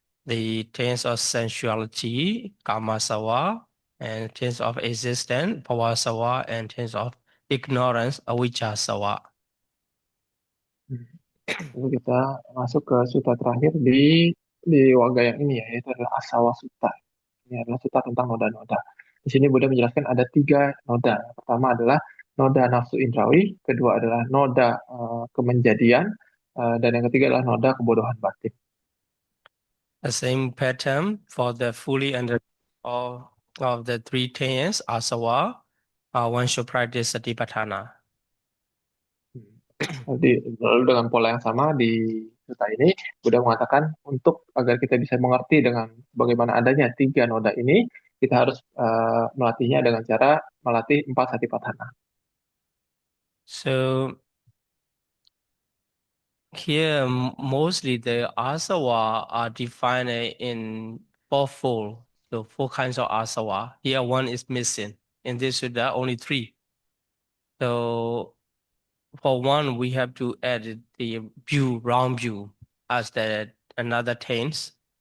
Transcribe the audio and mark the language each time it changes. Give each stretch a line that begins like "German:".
English: The tense of sensuality, Kamasava, and tense of existence, Bhavasava, and tense of ignorance, Avijjasava.
Indonesian: Lalu kita masuk ke sutta terakhir di waga yang ini ya, yaitu adalah Asawa Sutta. Ini adalah sutta tentang noda-noda. Di sini Buddha menjelaskan ada tiga noda. Yang pertama adalah noda nafsu indrawi, kedua adalah noda kemenjadian, dan yang ketiga adalah noda kebodohan batin.
English: The same pattern for the fully under of the three tenets, Asava, one should practice Satipatthana.
Indonesian: Lalu dengan pola yang sama di sutta ini, Buddha mengatakan untuk agar kita bisa mengerti dengan bagaimana adanya tiga noda ini, kita harus melatihnya dengan cara melatih 4 satipatthana.
English: So here, mostly the asava are defined in fourfold. So four kinds of asava. Here, one is missing. In this Sutta, only three. So for one, we have to add the view, round view, as the another tense.